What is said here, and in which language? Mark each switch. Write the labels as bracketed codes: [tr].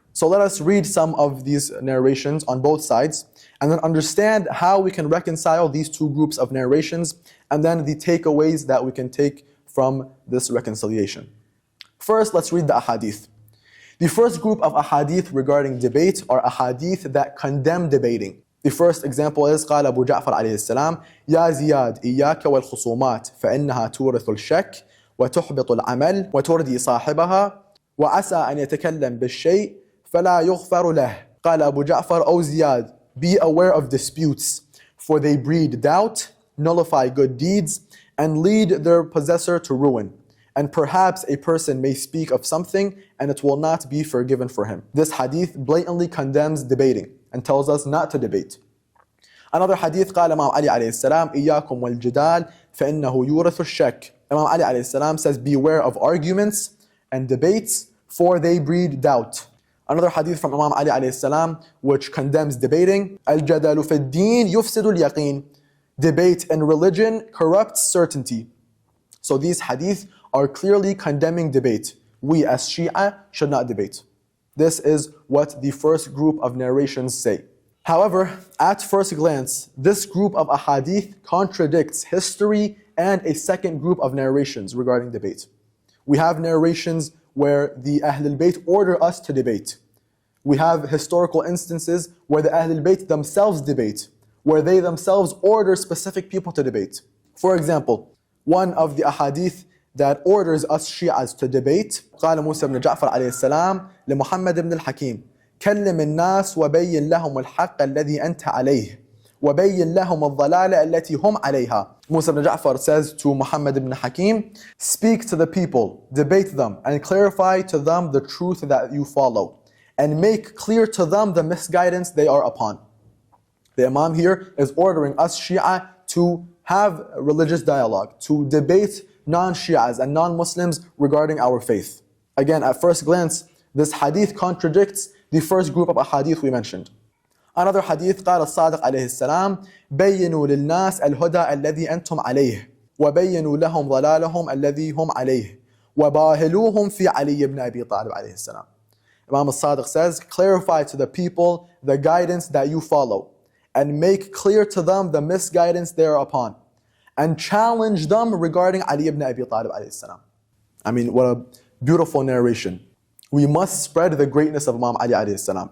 [en] So let us read some of these narrations on both sides and then understand how we can reconcile these two groups of narrations and then the takeaways that we can take from this reconciliation. First, let's read the ahadith. The first group of ahadith regarding debate are ahadith that condemn debating. The first example is [ar] قال أبو جعفر عليه السلام يا زياد إياك والخصومات فإنها تورث الشك وتحبط العمل وتردي صاحبها وعسى أن يتكلم بالشيء فلا يغفر له. قال أبو جعفر, [en] O Ziyad, be aware of disputes, for they breed doubt, nullify good deeds, and lead their possessor to ruin. And perhaps a person may speak of something and it will not be forgiven for him. This hadith blatantly condemns debating and tells us not to debate. Another hadith, [ar] قال Imam Ali عليه السلام إياكم والجدال فإنه يورث الشك. [en] Imam Ali عليه السلام says, beware of arguments and debates, for they breed doubt. Another hadith from Imam Ali عليه السلام which condemns debating, [ar] الجدال في الدين يفسد اليقين. [en] Debate in religion corrupts certainty. So these hadith are clearly condemning debate. We as Shia should not debate. This is what the first group of narrations say. However, at first glance, this group of ahadith contradicts history and a second group of narrations regarding debate. We have narrations where the Ahlulbayt order us to debate. We have historical instances where the Ahlulbayt themselves debate, where they themselves order specific people to debate. For example, one of the ahadith that orders us Shias to debate, [ar] قال موسى بن جعفر عليه السلام لمحمد بن الحكيم كلم الناس وبين لهم الحق الذي أنت عليه وبين لهم الضلالة التي هم عليها. [en] Musa ibn Ja'far says to Muhammad ibn Hakim, speak to the people, debate them, and clarify to them the truth that you follow, and make clear to them the misguidance they are upon. The Imam here is ordering us Shia to have religious dialogue, to debate non-Shias and non-Muslims regarding our faith. Again, at first glance, this hadith contradicts the first group of ahadith we mentioned. Another hadith, [ar] قال الصادق عليه السلام بينوا للناس الهدى الذي أنتم عليه وبينوا لهم ضلالهم الذي هم عليه وباهلوهم في علي بن أبي طالب عليه السلام. [en] Imam al-Sadiq says, clarify to the people the guidance that you follow and make clear to them the misguidance they are upon, and challenge them regarding Ali ibn Abi Talib alayhi salam. I mean, what a beautiful narration. We must spread the greatness of Imam Ali alayhi salam.